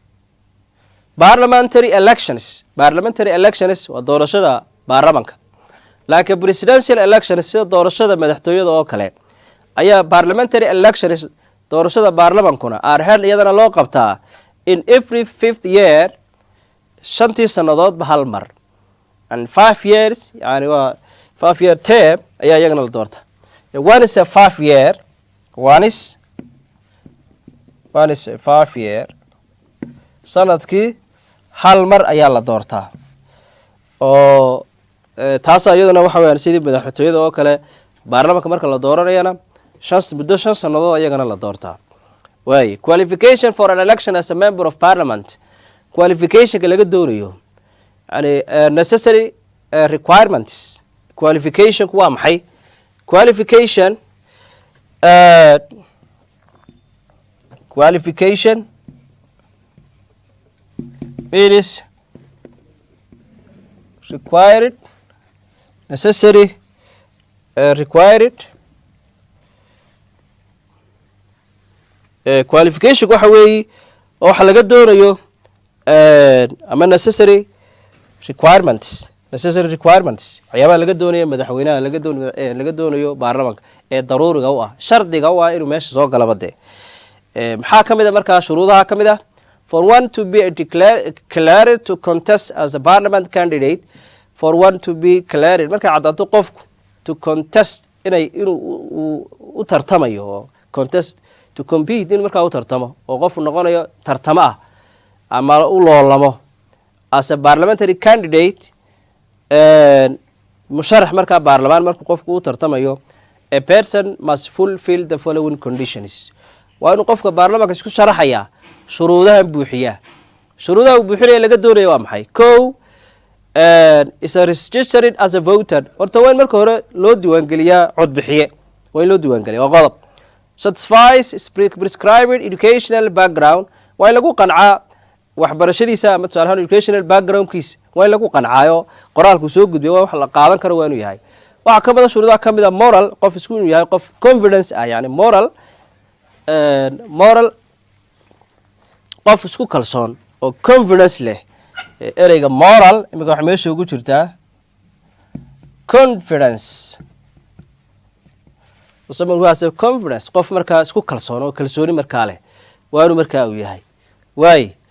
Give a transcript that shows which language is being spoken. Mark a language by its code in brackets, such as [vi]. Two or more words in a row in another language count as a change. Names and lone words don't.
[en] parliamentary elections [so] waa doorashada baarlamanka laakiin [en] presidential elections [so] sida doorashada madaxtooyada oo kale ayaa [en] parliamentary elections [so] doorashada baarlamankuna [en] are held [so] iyadana loo qabtaa [en] in every 5th year [so] shantii sannadoodba hal mar [en] and 5 years [so] yani waa [en] 5 year term [so] ayaa iyagana la doorta [en] one is a 5 year one is a 5 year [so] sanadkii hal mar ayaa la doortaa oo taas iyaduna waxa weeyaan sidii madaxtooyada oo kale baarlamaanka marka la dooranayana muddo 5 sannadood ayagana la doortaa way [en] qualification for an election as a member of parliament [so] qualification laga doonayo yani [en] necessary requirements [so] qualification waa maxay [en] qualification means required necessary required qualification [so] waxa weeye oo waxa laga doonayo ama [en] necessary requirements [so] waxyaabaha laga doonayo madaxweynaha laga doonayo baarlamaanka ee daruuriga u ah shardiga u ah inuu meesha soo galaba dee maxaa ka mid a markaa shuruudaha ka mid ah [en] for one to be declared to contest as a parliament candidate for one to be declared [so] markay caddaato qofku [en] to contest [so] inuu u tartamayo oo [en] contest to compete in [so] markaa u tartamo oo qofku noqonayo tartamo ah ama u loolamo [en] as a parliamentary candidate [so] musharax markaa baarlamaan markuu qofku u tartamayo [en] a person must fulfill the following conditions [so] waa inuu qofka baarlamaanka isku sharaxayaa shuruudahan buuxiyaa shuruudaha uu buuxinaya laga doonaya waa maxay kow [en] is a registered as a voter [so] horta waa in marka hore loo diiwaangeliyaa codbixiye waa in loo diiwaangeliya waa qodob [en] satisfies prescribed educational background [so] waa in lagu qancaa waxbarashadiisa ama tusaale ahaan [en] educational backgroundkiisa [so] waa in lagu qancaayo qoraalku soo gudbiya waa wax la qaadan karo waa inuu yahay waxaa ka mid a shuruudaha ka mid a moral qof isku inuu yahay qof confidence ah yani moral qof isku kalsoon oo confidence leh ereyga moral imika waxa meesha ugu jirtaa [en] confidence confidence [so] qof markaa isku kalsoon oo kalsooni markaa leh waa inuu markaa uu yahay waay